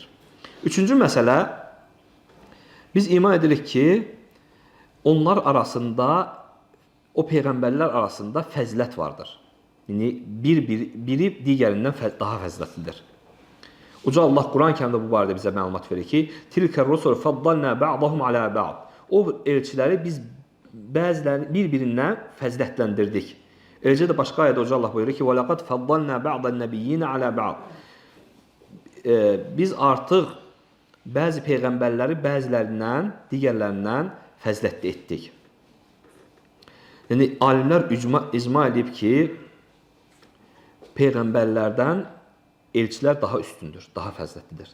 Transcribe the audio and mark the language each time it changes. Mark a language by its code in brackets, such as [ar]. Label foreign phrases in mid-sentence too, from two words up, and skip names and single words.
[az] Üçüncü məsələ, biz iman edirik ki, onlar arasında, o peyğəmbərlər arasında fəzilət vardır. Yəni, biri digərindən daha fəzilətlidir. Uca Allah Quran-Kərimdə bu barədə bizə məlumat verir ki, [ar] تلك الرسل فضلنا بعضهم على بعض. [az] O elçiləri biz bəzilərini bir-birindən fəzilətləndirdik. Eləcə də başqa ayədə Uca Allah buyurur ki, [ar] وَلَقَدْ فَضَّلْنَا بَعْضَ النَّبِيِّينَ عَلَى بَعْض. [az] Biz artıq bəzi peyğəmbərləri bəzilərindən, digərlərindən fəzilətli etdik. Yəni, alimlər icma edib ki, peyğəmbərlərdən elçilər daha üstündür, daha fəzilətlidir.